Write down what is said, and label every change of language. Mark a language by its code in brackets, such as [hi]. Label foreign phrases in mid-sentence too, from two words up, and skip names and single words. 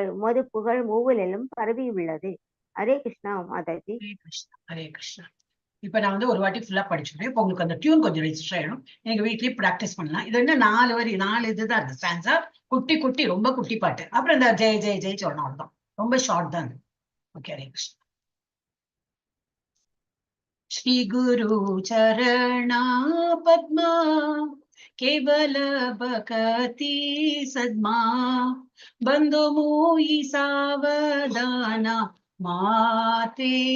[ta] உமது புகழ் மூவிலும் பரவி உள்ளது. ஹரே கிருஷ்ணா மாதாஜி. ஹரே கிருஷ்ணா ஹரே கிருஷ்ணா. இப்ப நான் வந்து ஒரு வாட்டி ஃபுல்லா படிச்சுட்டேன். இப்போ உங்களுக்கு அந்த டியூன் கொஞ்சம் ரெஜிஸ்டர் ஆயிடும். நீங்க வீட்லயே பிராக்டிஸ் பண்ணலாம். இது என்ன 4 இதுதான் இருக்கு. ஸ்டான்ஸா குட்டி குட்டி, ரொம்ப குட்டி பாட்டு. அப்புறம் இந்த ஜெய் ஜெய் ஜெய் சொல்லணும், அவ்வளவுதான். ரொம்ப ஷார்ட் தான். ஓகே, ஹரே கிருஷ்ணா. [bn] শ্রী গুরু চরণ পদ্ম কেবল ভকতি সদ্ম বন্দো মুই সাবধান মতে